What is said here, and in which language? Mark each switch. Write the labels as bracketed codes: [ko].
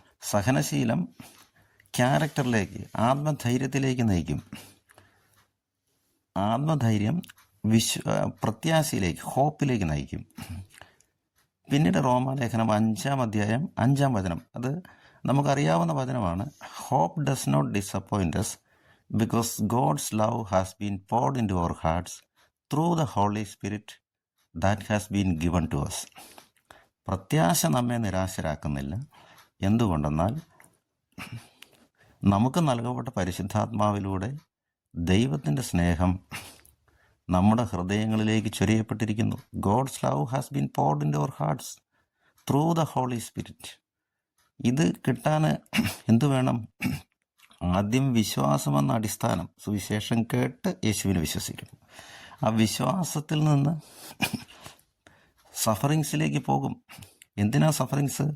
[ml] സഹനശീലം ക്യാരക്ടറിലേക്ക്, ആത്മധൈര്യത്തിലേക്ക് നയിക്കും. ആത്മധൈര്യം പ്രത്യാശയിലേക്ക്, ഹോപ്പിലേക്ക് നയിക്കും. പിന്നീട് റോമാലേഖനം 5-ാം അധ്യായം 5-ാം വചനം, അത് നമുക്കറിയാവുന്ന വചനമാണ്. [en] Hope does not disappoint us because God's love has been poured into our hearts through the Holy Spirit that has been given to us. [ml] പ്രത്യാശ നമ്മെ നിരാശരാക്കുന്നില്ല. എന്തുകൊണ്ടെന്നാൽ നമുക്ക് നൽകപ്പെട്ട പരിശുദ്ധാത്മാവിലൂടെ ദൈവത്തിൻ്റെ സ്നേഹം നമ്മുടെ ഹൃദയങ്ങളിലേക്ക് ചൊരിയപ്പെട്ടിരിക്കുന്നു. [en] God's love has been poured into our hearts through the Holy Spirit. [ml] ഇത് കിട്ടാൻ എന്തു വേണം? ആദ്യം വിശ്വാസമെന്ന അടിസ്ഥാനം, സുവിശേഷം കേട്ട് യേശുവിനെ വിശ്വസിക്കണം. ആ വിശ്വാസത്തിൽ നിന്ന് സഫറിങ്സിലേക്ക് പോകും. എന്തിനാ സഫറിങ്സ്?